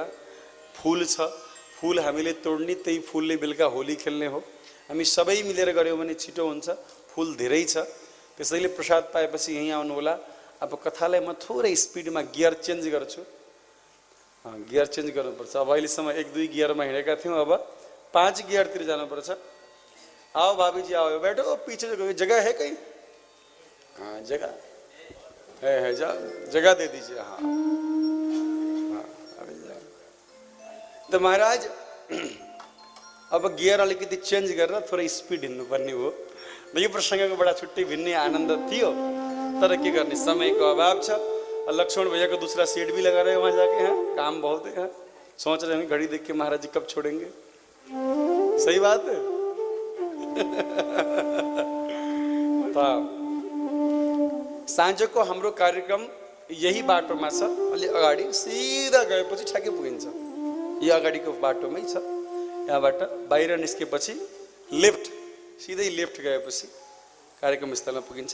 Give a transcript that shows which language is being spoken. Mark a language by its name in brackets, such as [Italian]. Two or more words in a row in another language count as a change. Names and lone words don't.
[Nepali] फुल छ, फुल हामीले तोड्ने, त्यही फुलले बेलुका होली खेल्ने हो। हामी सबै मिलेर गऱ्यौँ भने छिटो हुन्छ। फुल धेरै छ, त्यसैले प्रसाद पाएपछि यहीँ आउनु होला। अब कथालाई म थोरै स्पिडमा [English] gear change [Nepali] गर्छु। [English] gear change [Nepali] गर्नुपर्छ। अब अहिलेसम्म 1-2 गियरमा हिँडेका थियौँ, अब 5 गियरतिर जानुपर्छ। [Hindi] आओ भाभी जी आओ, बैठो, पीछे जगह है कहीं? हाँ जगह है, जगह दे दीजिए। हाँ तो महाराज [Nepali] अब गियर अलिकति चेन्ज गरेर थोरै स्पिड हिँड्नुपर्ने हो। यो प्रसङ्गको बडा छुट्टै भिन्नै आनन्द थियो, तर के गर्ने, समयको अभाव छ। [Hindi] लक्ष्मण भैया को दूसरा सीट भी लगा रहे हैं वहाँ जाके। हाँ काम बहुत है। हाँ सोच रहे हैं घड़ी देख के महाराज जी कब छोड़ेंगे। सही बात है। [Nepali] साँझको हाम्रो कार्यक्रम यही बाटोमा छ। अलि अगाडि सिधा गएपछि ठ्याक्कै पुगिन्छ। यो अगाडिको बाटोमै छ। यहाँबाट बाहिर निस्केपछि लेफ्ट, सिधै लेफ्ट गएपछि कार्यक्रम स्थलमा पुगिन्छ।